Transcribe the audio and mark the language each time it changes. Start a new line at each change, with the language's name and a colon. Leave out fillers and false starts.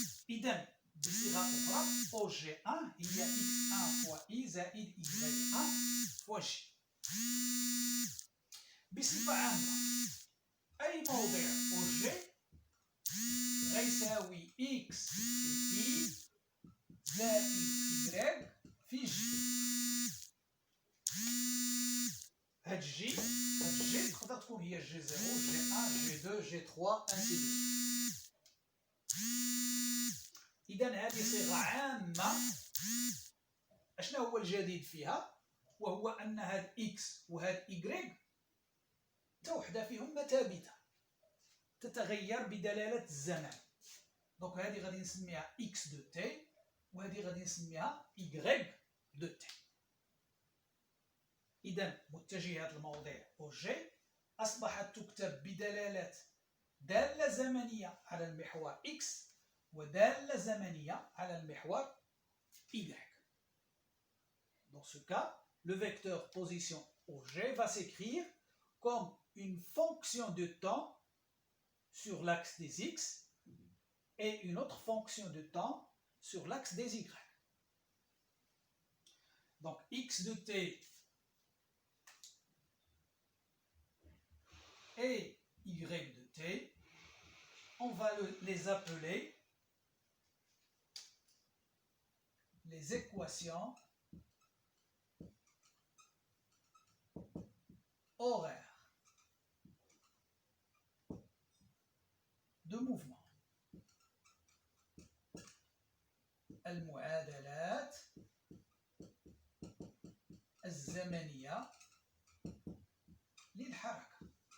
Arabic: إذا بصيغة أخرى OG1 هي X1 فوا I زائد Y1 فوا J. بصفة عامة أي موضع OG غيساوي X في I زائد Y في J. هاد J تقدر تكون هي G0 G1 G2 G3
French: ainsi de suite.
Arabic: إذا هذه صيغة عامة. أشنا هو الجديد فيها؟ وهو أن هاد X وهاد Y حتى وحدة فيهم ثابتة تتغير بدلالة الزمان. دونك هذه غادي نسميها X دو تي وهذه غادي نسميها Y دو تي. إذا متجهة الموضع OG أصبحت تكتب بدلالة دالة زمنية على المحور X ودالة زمنية على المحور Y.
French: Dans ce cas, le vecteur position OG va s'écrire comme une fonction de temps sur l'axe des X et une autre fonction de temps sur l'axe des Y. Donc X de t et y de t, on va les appeler les équations horaires de mouvement.
Arabic: المعادلات الزمنية للحركة.